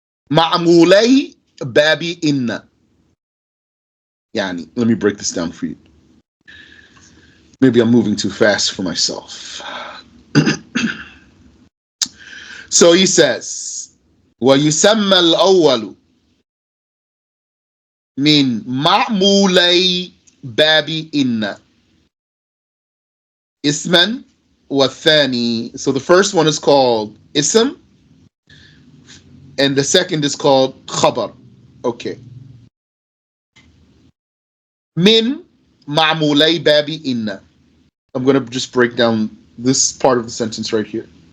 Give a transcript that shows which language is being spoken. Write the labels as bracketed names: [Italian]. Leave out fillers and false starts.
[Arabic] Ma'mulay babi inna. [English] Yani, let me break this down for you. Maybe I'm moving too fast for myself. So he says, [Arabic] وَيُسَمَّى الْأَوَّلُ مِنْ مَعْمُولَيْ بَابِ إِنَّ isman wathani. [English] So the first one is called ism, and the second is called khabar. Okay. [Arabic] Min ma'mulay babi inna. [English] I'm going to just break down this part of the sentence right here.